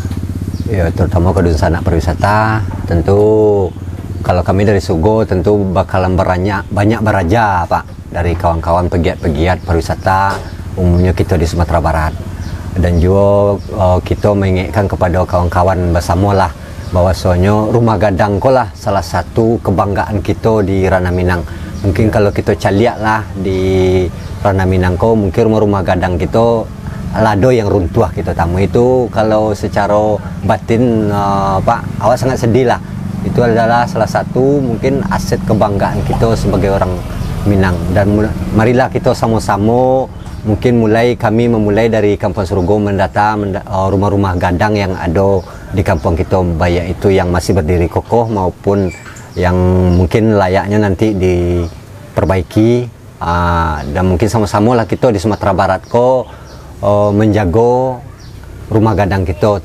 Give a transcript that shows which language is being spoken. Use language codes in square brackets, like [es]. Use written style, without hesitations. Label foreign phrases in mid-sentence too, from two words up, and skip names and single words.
[id] Ya terutama ke Dunsana Pariwisata tentu kalau kami dari Sugo tentu bakalan banyak beraja Pak dari kawan-kawan pegiat-pegiat pariwisata umumnya kita di Sumatera Barat. Dan juga kita mengingatkan kepada kawan-kawan bersama lah bahwasanya Rumah Gadang ko lah salah satu kebanggaan kita di Ranah Minang. Mungkin kalau [min] kita caliak lah [id] di Ranah Minangko mungkin rumah gadang kita lado yang runtuh kita tamu itu kalau secara batin Pak awak sangat sedih lah. Itu adalah salah satu mungkin aset kebanggaan kita sebagai orang Minang. Dan marilah kita sama-sama mungkin kami memulai dari Kampung Sarugo mendata rumah-rumah gadang yang ada di kampung kita, baik itu yang masih berdiri kokoh maupun yang mungkin layaknya nanti diperbaiki, dan mungkin sama-sama lah kita di Sumatera Barat menjaga rumah gadang kita.